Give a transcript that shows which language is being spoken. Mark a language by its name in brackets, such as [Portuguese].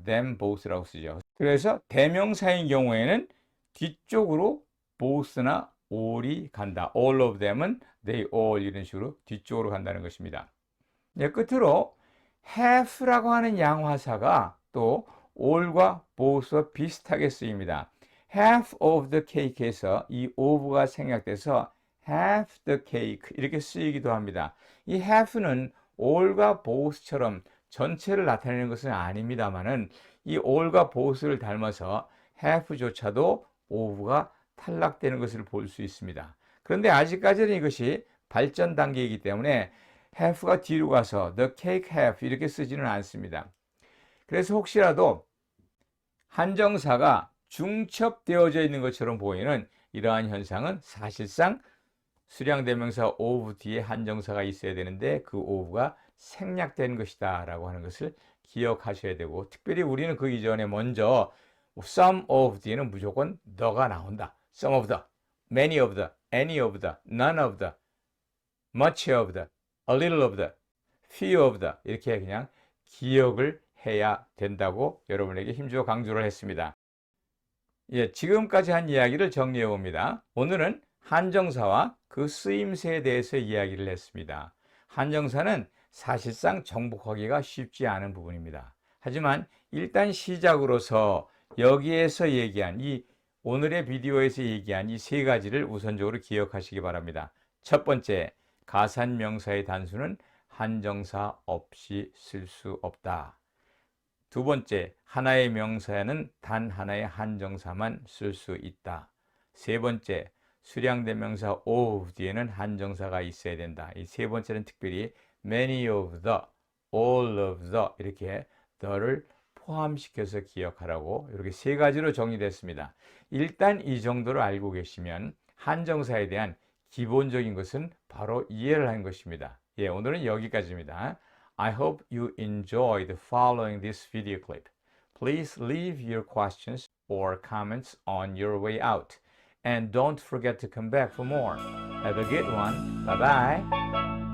[English] them both [Korean] 라고 쓰죠. 그래서 대명사인 경우에는 뒤쪽으로 both나 all이 간다. [English] all of them [Korean] 은 [English] they all [Korean] 이런 식으로 뒤쪽으로 간다는 것입니다. 네, 끝으로 have라고 하는 양화사가 또 all과 both와 비슷하게 쓰입니다. [English] half of the cake [Korean] 에서 이 of가 생략돼서 [English] half the cake [Korean] 이렇게 쓰이기도 합니다. 이 half는 all과 both처럼 전체를 나타내는 것은 아닙니다만은 이 all과 both를 닮아서 half조차도 of가 탈락되는 것을 볼 수 있습니다. 그런데 아직까지는 이것이 발전 단계이기 때문에 have가 뒤로 가서 [English] the cake have [Korean] 이렇게 쓰지는 않습니다. 그래서 혹시라도 한정사가 중첩되어져 있는 것처럼 보이는 이러한 현상은 사실상 수량대명사 of 뒤에 한정사가 있어야 되는데 그 of가 생략된 것이다 라고 하는 것을 기억하셔야 되고, 특별히 우리는 그 이전에 먼저 some of 뒤에는 무조건 the가 나온다. [English] some of the, many of the, [Korean] any of the, none of the, much of the, a little of the, few of the 이렇게 그냥 기억을 해야 된다고 여러분에게 힘주어 강조를 했습니다. 예, 지금까지 한 이야기를 정리해 봅니다. 오늘은 한정사와 그 쓰임새에 대해서 이야기를 했습니다. 한정사는 사실상 정복하기가 쉽지 않은 부분입니다. 하지만 일단 시작으로서 여기에서 얘기한 이 오늘의 비디오에서 얘기한 이 세 가지를 우선적으로 기억하시기 바랍니다. 첫 번째, 가산명사의 단수는 한정사 없이 쓸 수 없다. 두 번째, 하나의 명사에는 단 하나의 한정사만 쓸 수 있다. 세 번째, 수량대명사 of 뒤에는 한정사가 있어야 된다. 이 세 번째는 특별히 [English] many of the, all of the [Korean] 이렇게 the를 포함시켜서 기억하라고 이렇게 세 가지로 정리됐습니다. 일단 이 정도를 알고 계시면 한정사에 대한 기본적인 것은 바로 이해를 한 것입니다. 예, 오늘은 여기까지입니다. [English] I hope you enjoyed following this video clip. Please leave your questions or comments on your way out. And don't forget to come back for more. Have a good one. Bye-bye.